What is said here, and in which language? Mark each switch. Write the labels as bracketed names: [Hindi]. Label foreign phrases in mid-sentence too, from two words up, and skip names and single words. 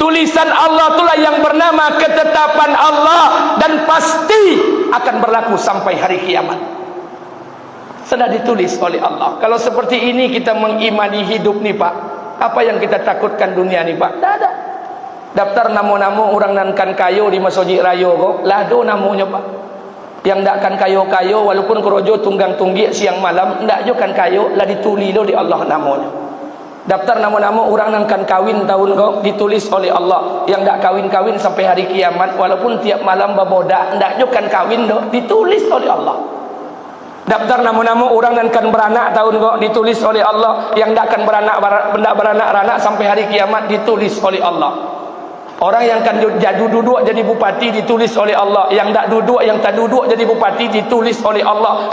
[Indonesian] Tulisan Allah itulah yang bernama ketetapan Allah dan pasti akan berlaku sampai hari kiamat. Sudah ditulis oleh Allah. Kalau seperti ini kita mengimani hidup nih Pak, apa yang kita takutkan dunia nih Pak? Tak ada. [Minangkabau] Daftar namo-namo orang nankan kayo di Masjid Rayo kok, lado namonya Pak. Yang ndak kan kayo-kayo walaupun kerojo tunggang tunggi siang malam ndak jo kan kayo lah dituli lo di Allah namanya. [Indonesian] Daftar nama-nama orang yang kan kawin tahun kau ditulis oleh Allah. Yang ndak kawin-kawin sampai hari kiamat walaupun tiap malam [Minangkabau] baboda ndak jo kan kawin do [Indonesian] ditulis oleh Allah. Daftar nama-nama orang yang kan beranak tahun kau ditulis oleh Allah. Yang ndak kan beranak sampai hari kiamat ditulis oleh Allah. Orang yang kan duduk jadi bupati ditulis oleh Allah. Yang tak duduk, yang tak duduk jadi bupati ditulis oleh Allah.